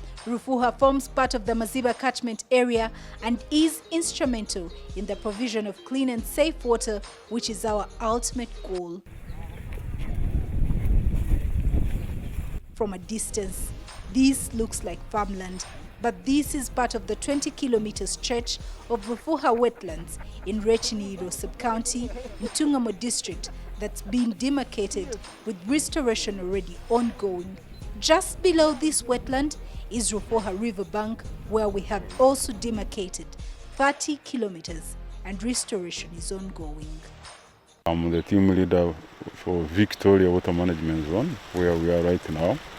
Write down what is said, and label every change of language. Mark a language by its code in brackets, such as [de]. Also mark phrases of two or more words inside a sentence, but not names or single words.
[en] Rufuha forms part of the Maziba catchment area and is instrumental in the provision of clean and safe water, which is our ultimate goal. From a distance, this looks like farmland, but this is part of the 20-kilometer stretch of Rufuha wetlands in Rechiniro sub-county, Ntungamo district, that's been demarcated with restoration already ongoing. Just below this wetland is Rufuha riverbank, where we have also demarcated 30 kilometers and restoration is ongoing. I'm the team leader for Victoria Water Management Zone, where we are right now.